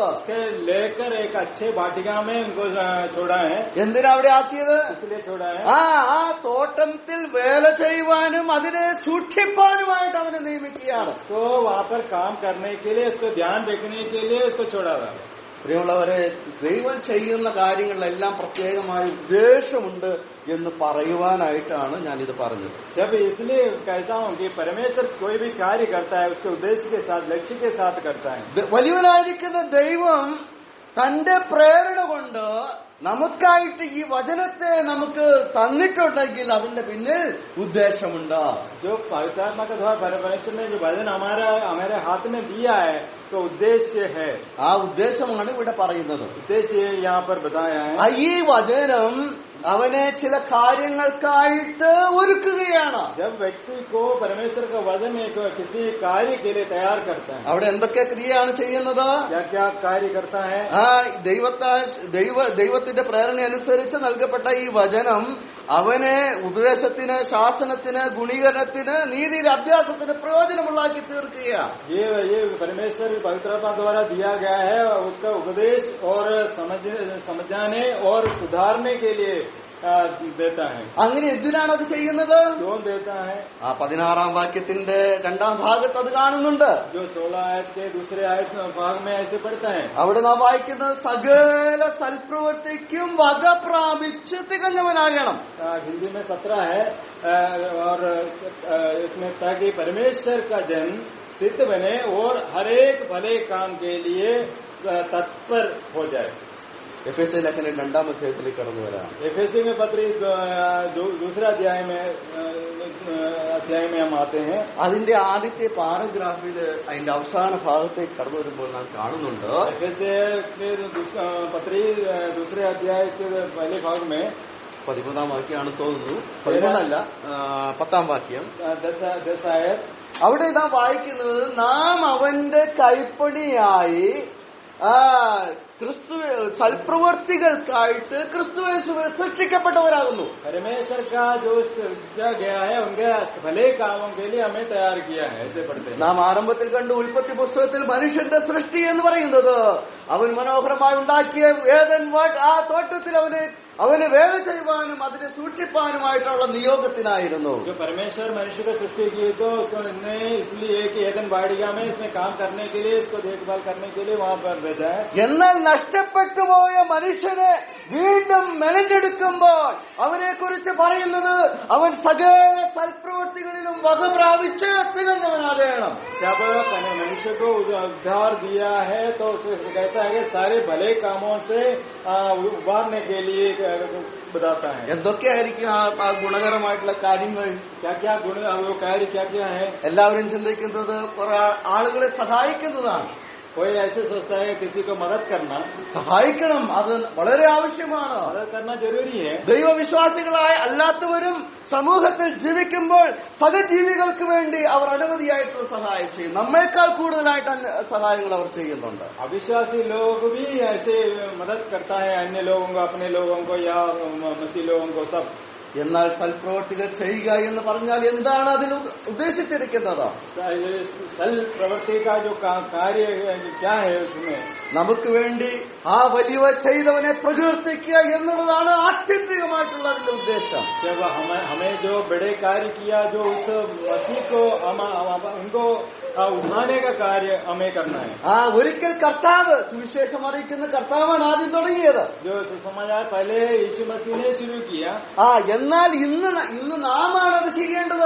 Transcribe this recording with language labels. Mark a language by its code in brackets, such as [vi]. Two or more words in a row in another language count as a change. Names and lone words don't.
[hi] उसके लेकर एक अच्छे वाटिका में उनको छोड़ा है. [ml] എന്തിനാ അവിടെ ആക്കിയത്? [hi] इसलिए छोड़ा है. [ml] ആ തോട്ടത്തിൽ വേല ചെയ്യുവാനും അതിനെ സൂക്ഷിപ്പാനുമായിട്ട് അവനെ നിയമിക്കുകയാണ്. [hi] तो वहाँ पर काम करने के लिए, उसको ध्यान रखने के लिए उसको छोड़ा था. [ml] പ്രിയമുള്ളവരെ, ദൈവം ചെയ്യുന്ന കാര്യങ്ങളിലെല്ലാം പ്രത്യേകമായ ഉദ്ദേശമുണ്ട് എന്ന് പറയുവാനായിട്ടാണ് ഞാനിത് പറഞ്ഞത്. [hi] जब इसलिए कहता हूँ कि परमेश्वर कोई भी कार्य करता है उसके उद्देश्य के साथ, लक्ष्य के साथ करता है. [ml] വലിയവനായിരിക്കുന്ന ദൈവം തന്റെ പ്രേരണ കൊണ്ട് നമുക്കായിട്ട് ഈ വചനത്തെ നമുക്ക് തന്നിട്ടുണ്ടെങ്കിൽ അതിന്റെ പിന്നിൽ ഉദ്ദേശമുണ്ട്. [hi] जो पवित्रात्मा के द्वारा परमेश्वर ने जो वचन हमारे हाथ में दिया है तो उद्देश्य है. [ml] ആ ഉദ്ദേശമാണ് ഇവിടെ പറയുന്നത്. [hi] उद्देश्य यहाँ पर बताया है. [ml] ഈ വചനം അവനെ ചില കാര്യങ്ങൾക്കായിട്ട് ഒരുക്കുകയാണ്. [hi] जब व्यक्ति को परमेश्वर का वचन किसी कार्य के लिए तैयार करता है. [ml] അവിടെ എന്തൊക്കെ ക്രിയയാണ് ചെയ്യുന്നത്? [hi] क्या क्या कार्य करता है? [ml] ദൈവത്തിന്റെ പ്രേരണ അനുസരിച്ച് നൽകപ്പെട്ട ഈ വചനം അവനെ ഉപദേശത്തിന്, ശാസനത്തിന്, ഗുണീകരണത്തിന്, നീതിയിലെ അഭ്യാസത്തിന് പ്രയോജനമുള്ളാക്കി തീർക്കുകയാണ്. [hi] ये परमेश्वर पवित्रता द्वारा दिया गया है. उसका उपदेश और समझाने और सुधारने के लिए देता है. [ml] അങ്ങനെ എന്തിനാണ് അത് ചെയ്യുന്നത്? [hi] क्यों देता है? [ml] 16 വാക്യത്തിന്റെ 2ാം ഭാഗത്ത് അത് കാണുന്നുണ്ട്. [hi] जो 16 आयत के दूसरे आयत भाग में ऐसे पढ़ता है. [ml] അവിടെ നാം വായിക്കുന്നത് സകല സൽപ്രവൃത്തിക്കും വക പ്രാപിച്ച് തികഞ്ഞവനാകണം. [hi] हिंदी में 17 है और इसमें ताकि परमेश्वर का जन्म सिद्ध बने और हर एक भले काम के लिए तत्पर हो जाए. [ml] എഫേസ്യ ലേഖനം 2ാം അധ്യായത്തിലേക്ക് കടന്നു വരാം. [hi] एफेसी में पत्री दूसरे अध्याय में हम आते हैं. [ml] അതിന്റെ ആദ്യത്തെ പാരഗ്രാഫിൽ അതിന്റെ അവസാന ഭാഗത്തേക്ക് കടന്നു വരുമ്പോൾ നാം കാണുന്നുണ്ട്, [hi] एफेसी के पत्री दूसरे अध्याय से पहले भाग में [ml] 13ാം വാക്യമാണ് തോന്നുന്നു, 13അല്ല 10ാം വാക്യം. [hi] 10 आयत. [ml] അവിടെ നാം വായിക്കുന്നത്, നാം അവന്റെ കൈപ്പണിയായി ക്രിസ്തു സൽപ്രവർത്തികൾക്കായിട്ട് ക്രിസ്തുയേശുവിൽ സൃഷ്ടിക്കപ്പെട്ടവരാകുന്നു. [hi] परमेश्वर का जो सृजा गया है उनके भले कामों के लिए हमें तैयार किया है. ऐसे पढ़ते हैं. [ml] നാം ആരംഭത്തിൽ കണ്ടു ഉൽപ്പത്തി പുസ്തകത്തിൽ മനുഷ്യന്റെ സൃഷ്ടി എന്ന് പറയുന്നത് അവൻ മനോഹരമായി ഉണ്ടാക്കിയ ആ തോട്ടത്തിൽ അവന് വേല ചെയ്യുവാനും അതിനെ സൂക്ഷിപ്പാനുമായിട്ടുള്ള നിയോഗത്തിനായിരുന്നു. [hi] जो परमेश्वर मनुष्य को सृष्टि की तो उसको इसलिए कि एदन वाटिका में इसमें काम करने के लिए, इसको देखभाल करने के लिए वहाँ पर भेजा है. [ml] എന്നാൽ നഷ്ടപ്പെട്ടു പോയ മനുഷ്യനെ വീണ്ടും മെനഞ്ഞെടുക്കുമ്പോൾ അവനെ കുറിച്ച് പറയുന്നത് അവൻ സകല സൽപ്രവൃത്തികളിലും വക പ്രാപിച്ച് തികഞ്ഞവനാകണം. [hi] जब मनुष्य को उद्धार दिया है तो उसको कहता है कि सारे भले कामों से उबारने के लिए बताता है. [ml] എന്തൊക്കെയായിരിക്കും ആ ഗുണകരമായിട്ടുള്ള കാര്യങ്ങൾ? [hi] क्या क्या गुण वो कार्य क्या क्या है? [ml] എല്ലാവരും ചിന്തിക്കുന്നത് കുറെ ആളുകളെ സഹായിക്കുന്നതാണ്. [hi] कोई ऐसे सोचता है किसी को मदद करना, [ml] സഹായിക്കണം, അത് വളരെ ആവശ്യമാണ്. [hi] मदद करना जरूरी है. [ml] ദൈവവിശ്വാസികളായ അല്ലാത്തവരും സമൂഹത്തിൽ ജീവിക്കുമ്പോൾ സഹജീവികൾക്ക് വേണ്ടി അവർ അനവധിയായിട്ടുള്ള സഹായം ചെയ്യും. നമ്മേക്കാൾ കൂടുതലായിട്ട് സഹായങ്ങൾ അവർ ചെയ്യുന്നുണ്ട്. [hi] अविश्वासी लोग भी ऐसे मदद करता है अन्य लोगों को, अपने लोगों को या मसीह लोगों को, सब. [ml] എന്നാൽ സൽപ്രവർത്തികൾ ചെയ്യുക എന്ന് പറഞ്ഞാൽ എന്താണ് അതിൽ ഉദ്ദേശിച്ചിരിക്കുന്നത്? [hi] सल प्रवृत्ति का जो कार्य क्या है उसमें, [ml] നമുക്ക് വേണ്ടി ആ വലിയ ചെയ്തവനെ പ്രകീർത്തിക്കുക എന്നുള്ളതാണ് ആത്യന്തികമായിട്ടുള്ള അതിന്റെ ഉദ്ദേശം. [hi] जब हमें जो बड़े कार्य किया, जो उस मसीह को उनको उठाने का कार्य हमें करना है. [ml] ഒരിക്കൽ കർത്താവ് സുവിശേഷം അറിയിക്കുന്ന കർത്താവാണ് ആദ്യം തുടങ്ങിയത്. [hi] जो सुसमाचार पहले यीशु मसीह ने शुरू किया. [ml] എന്നാൽ ഇന്ന് നാമാണ് അത് ചെയ്യേണ്ടത്.